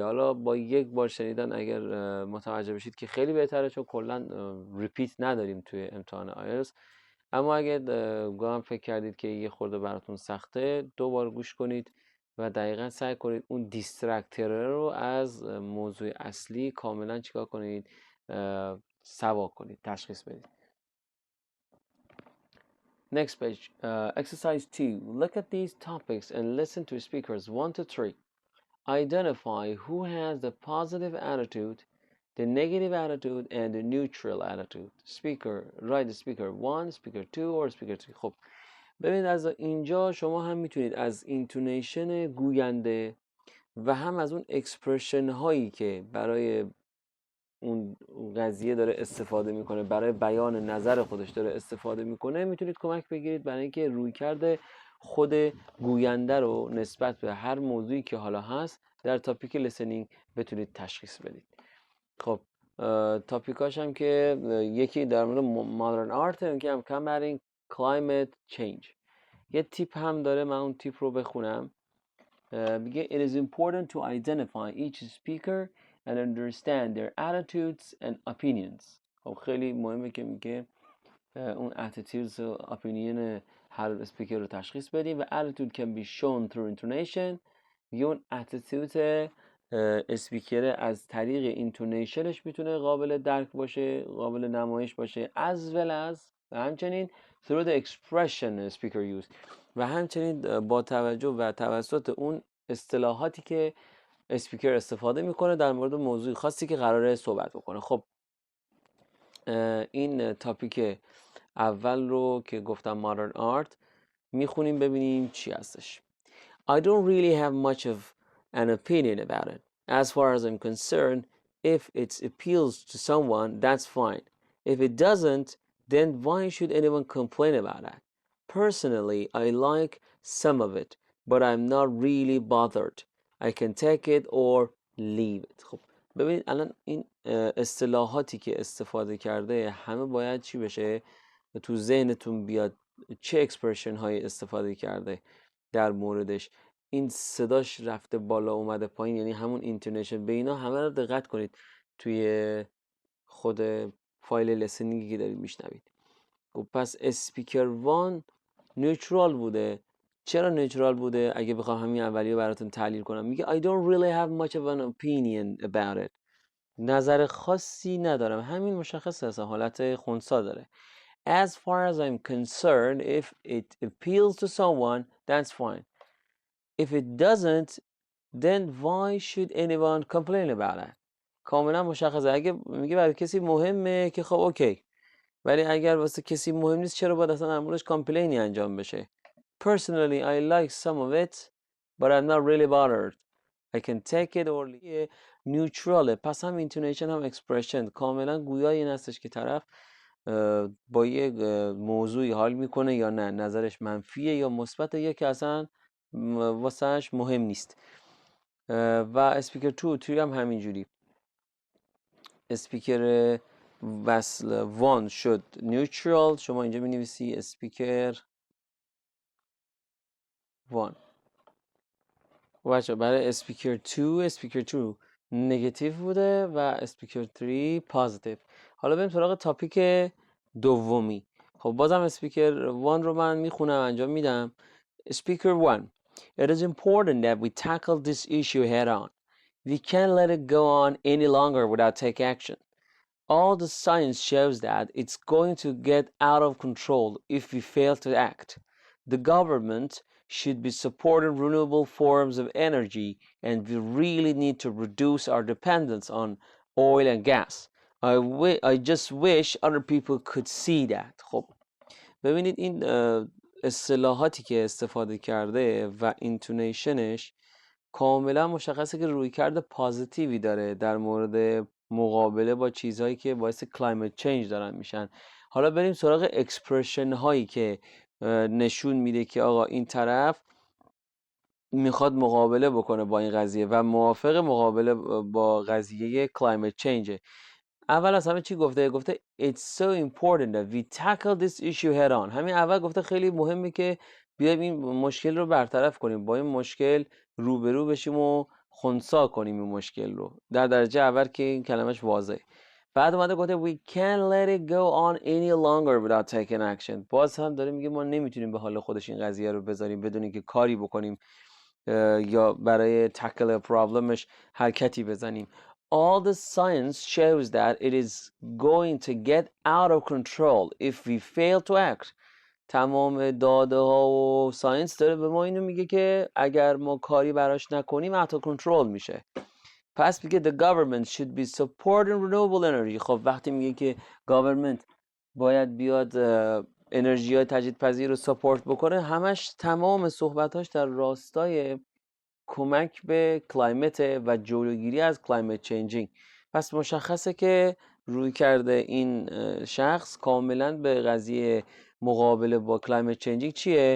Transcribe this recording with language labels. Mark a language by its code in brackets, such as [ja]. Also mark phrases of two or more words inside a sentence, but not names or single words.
[fa] حالا با یک بار شنیدن اگر متوجه بشید که خیلی بهتره، چون کلا ریپیت نداریم توی امتحان آیلتس. اما اگر گاهم فکر کردید که یه خورده براتون سخته، 2 بار گوش کنید و دقیقا سعی کنید اون دیسترکتر رو از موضوع اصلی کاملا چیکار کنید؟ سوا کنید، تشخیص بدید. [en] Next page. Exercise 2. Look at these topics and listen to speakers 1 to 3. Identify who has the positive attitude, the negative attitude, and the neutral attitude. Speaker, write the speaker 1, speaker 2, or speaker 3. [fa] خب ببینید از اینجا شما هم میتونید از اینتونیشن گوینده و هم از اون اکسپرشن هایی که برای اون قضیه داره استفاده میکنه، برای بیان نظر خودش داره استفاده میکنه، میتونید کمک بگیرید برای اینکه رویکرد خود گوینده رو نسبت به هر موضوعی که حالا هست در [en] topic listening [fa] بتونید تشخیص بدید. خب تاپیکاش هم که یکی در مورد [en] modern art [fa] که هم [en] combating climate change. [fa] یه تیپ هم داره، من اون تیپ رو بخونم. [en] میگه it is important to identify each speaker and understand their attitudes and opinions. [fa] خب خیلی مهمه که میگه اون attitudes و opinion هر اسپیکر رو تشخیص بدیم و [en] attitude can be shown through intonation. [fa] میگه اون attitude اسپیکر از طریق اینتونیشنش میتونه قابل درک باشه، قابل نمایش باشه، [en] as well as [fa] و همچنین [en] through the expression speaker use [fa] و همچنین با توجه و توسط اون اصطلاحاتی که اسپیکر استفاده میکنه در مورد موضوع خاصی که قراره صحبت بکنه. خب این تاپیک اول رو که گفتم [en] modern art [fa] میخونیم ببینیم چی هستش. [en] I don't really have much of an opinion about it. As far as I'm concerned, if it appeals to someone, that's fine. If it doesn't, then why should anyone complain about that? Personally, I like some of it, but I'm not really bothered. I can take it or leave it. [fa] خب ببینید الان این اصطلاحاتی که استفاده کرده همه باید چی بشه؟ تو ذهنتون بیاد چه اکسپرشن های استفاده کرده در موردش. این صداش رفته بالا اومده پایین، یعنی همون اینتونیشن، به اینا همه رو دقت کنید توی خود [en] file listening [fa] که دارید میشنوید. خب پس [en] speaker one neutral [fa] بوده. چرا نیوترال بوده؟ اگه بخوام همین اولیو براتون تحلیل کنم، میگه [en] I don't really have much of an opinion about it. [fa] نظر خاصی ندارم. همین مشخصه، اصلا حالت خنثی داره. [en] As far as I'm concerned, if it appeals to someone, that's fine. If it doesn't, then why should anyone complain about it? [fa] کاملا مشخصه. اگه میگه برای کسی مهمه که خب اوکی، ولی اگر واسه کسی مهم نیست چرا باید اصلا امروز کامپلینی انجام بشه؟ [en] Personally, I like some of it, but I'm not really bothered. I can take it or leave it. [fa] نیوتراله. پس هم اینتونیشن هم اکسپرشن کاملا گویای این هستش که طرف با یه موضوعی حال میکنه یا نه، نظرش منفیه یا مثبته یا که اصلا واسهش مهم نیست. و اسپیکر 2 هم همینجوری. اسپیکر وصل وان شد نیوترال. شما اینجا می نویسی [en] speaker one. [fa] بچه برای اسپیکر 2 نگاتیو بوده و اسپیکر 3 پازیتیو. حالا بریم سراغ تاپیک دومی. خب بازم اسپیکر 1 رو من میخونم انجام میدم. [en] Speaker 1. It is important that we tackle this issue head on. We can't let it go on any longer without taking action. All the science shows that it's going to get out of control if we fail to act. The government should be supporting renewable forms of energy, and we really need to reduce our dependence on oil and gas. I just wish other people could see that. [fa] خب ببینید این اصطلاحاتی که استفاده کرده و اینتونیشنش کاملا مشخصه که رویکرد پازیتیوی داره در مورد مقابله با چیزهایی که باعث [en] climate change [fa] دارن میشن. حالا بریم سراغ اکسپرشن هایی که نشون میده که آقا این طرف میخواد مقابله بکنه با این قضیه و موافق مقابله با قضیه [en] climate change. [fa] اول از همه چی گفته؟ [en] گفته It's so important that we tackle this issue head on. [fa] همین اول گفته خیلی مهمه که بیایم این مشکل رو برطرف کنیم، با این مشکل روبرو بشیم و خنثی کنیم این مشکل رو. در درجه اول که این کلمش واضحه. [en] بعد اومده گفته We can't let it go on any longer without taking action. [fa] باز هم داره میگه ما نمیتونیم به حال خودش این قضیه رو بذاریم بدون اینکه کاری بکنیم یا برای [en] tackle problem [fa] حرکتی بزنیم. [en] All the science shows that it is going to get out of control if we fail to act. [fa] تمام داده ها و ساینس داره به ما اینو میگه که اگر ما کاری براش نکنیم [en] out control [fa] میشه. [en] پس میگه the government should be supporting renewable energy. [fa] خب وقتی میگه که government باید بیاد انرژی های تجدیدپذیر رو ساپورت بکنه، همش تمام صحبتاش در راستای کمک به کلایمت و جلوگیری از [en] climate changing. [fa] پس مشخصه که روی کرده این شخص کاملا به قضیه مقابله با [en] climate changing [fa] چیه؟